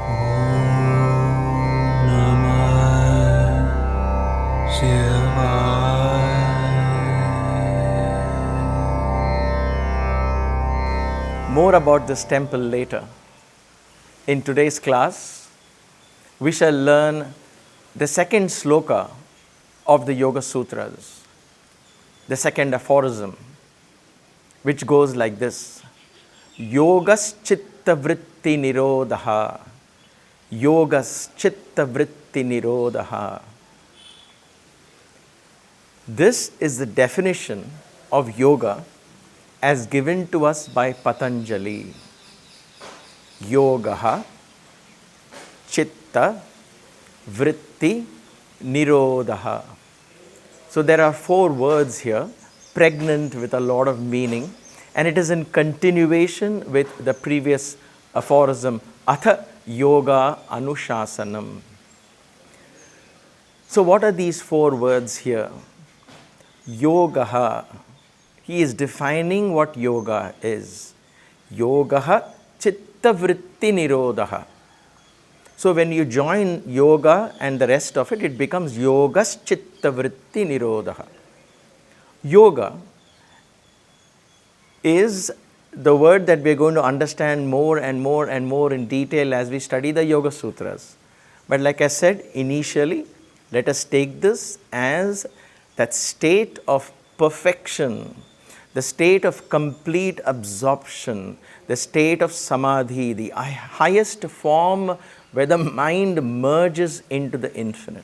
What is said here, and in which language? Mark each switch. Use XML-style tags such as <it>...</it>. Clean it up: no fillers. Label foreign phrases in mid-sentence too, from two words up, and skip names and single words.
<en>More about this temple later. In today's class, we shall learn the second sloka of the Yoga Sutras, the second aphorism, which goes like this:</en> <sa>yogaś-citta-vṛtti-nirodha, yogaś-citta-vṛtti-nirodha.</sa> <en>This is the definition of yoga as given to us by Patanjali.</en> <sa>Yogaha chitta vritti nirodha.</sa> <en>So there are 4 words here, pregnant with a lot of meaning, and it is in continuation with the previous aphorism,</en> <sa>atha yoga anushasanam.</sa> <en>So what are these 4 words here? Yogaha. He is defining what yoga is.</en> <sa>Yogaha citta-vṛtti-nirodha.</sa> <en>So when you join yoga and the rest of it, it becomes</en> <sa>yogaś-citta-vṛtti-nirodha.</sa> <en>Yoga is the word that we are going to understand more and more and more in detail as we study the Yoga Sutras. But like I said initially, let us take this as that state of perfection, the state of complete absorption, the state of samadhi, the highest form where the mind merges into the infinite.</en>